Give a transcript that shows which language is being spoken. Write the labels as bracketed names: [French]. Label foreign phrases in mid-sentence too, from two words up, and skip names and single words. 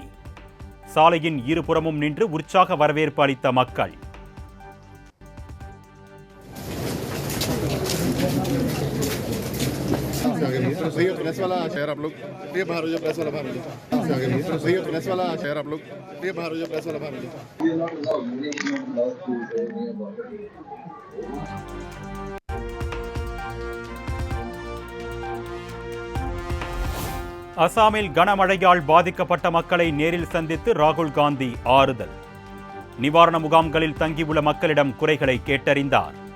[Tamil] சாலையின் இருபுறமும் நின்று உற்சாக வரவேற்பு அளித்த மக்கள். [Hindi] भैया प्रेस वाला शहर आप लोग ये बाहर हो जाओ, प्रेस वाला बाहर हो जाओ। भैया प्रेस वाला शहर आप लोग ये बाहर हो जाओ, प्रेस वाला बाहर हो जाओ। [Tamil] அசாமில் கனமழையால் பாதிக்கப்பட்ட மக்களை நேரில் சந்தித்து ராகுல் காந்தி ஆறுதல். நிவாரண முகாம்களில் தங்கியுள்ள மக்களிடம் குறைகளை கேட்டறிந்தார்.